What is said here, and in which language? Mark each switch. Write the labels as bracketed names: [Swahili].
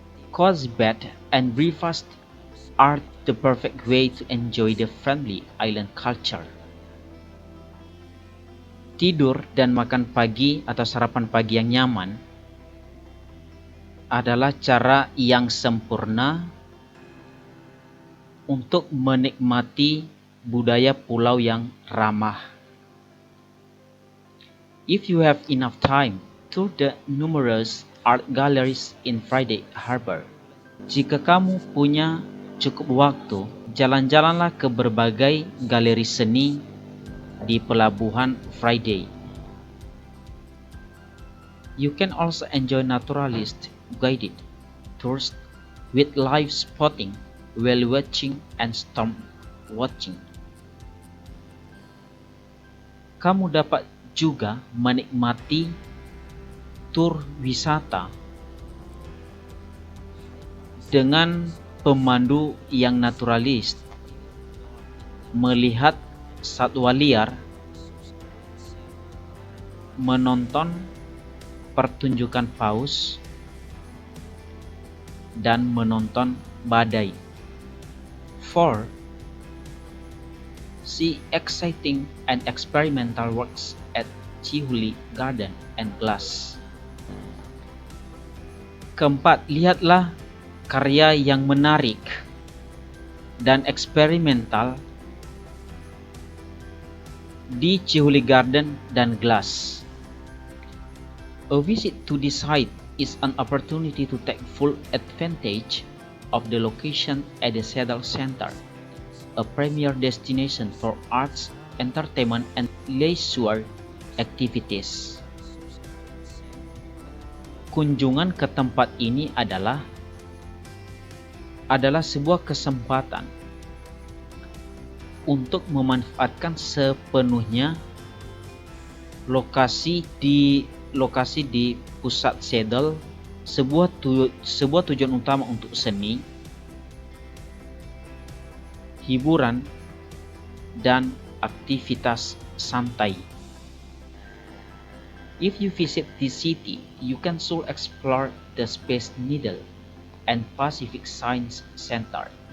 [English] Cozy bed and breakfast are the perfect way to enjoy the friendly island culture. [Indonesian] Tidur dan makan pagi atau sarapan pagi yang nyaman adalah cara yang sempurna untuk menikmati budaya pulau yang ramah. [English] If you have enough time, tour the numerous art galleries in Friday Harbor. [Indonesian] Jika kamu punya cukup waktu, jalan-jalanlah ke berbagai galeri seni di pelabuhan Friday. [English] You can also enjoy naturalist guided tours with live spotting, whale watching, and storm watching. [Indonesian] Kamu dapat juga menikmati tur wisata dengan pemandu yang naturalis, melihat satwa liar, menonton pertunjukan paus, dan menonton badai. [English] 4. See exciting and experimental works at Chihuli Garden and Glass. [Indonesian] Keempat, lihatlah karya yang menarik dan eksperimental di Chihuli Garden dan Glass. [English] A visit to this site is an opportunity to take full advantage of the location at the Seattle Center, a premier destination for arts, entertainment, and leisure activities. [Indonesian] Kunjungan ke tempat ini adalah sebuah kesempatan untuk memanfaatkan sepenuhnya lokasi di pusat Seattle, sebuah tujuan utama untuk seni, hiburan, dan aktivitas santai. [English] If you visit this city, you can soon explore the Space Needle and Pacific Science Center.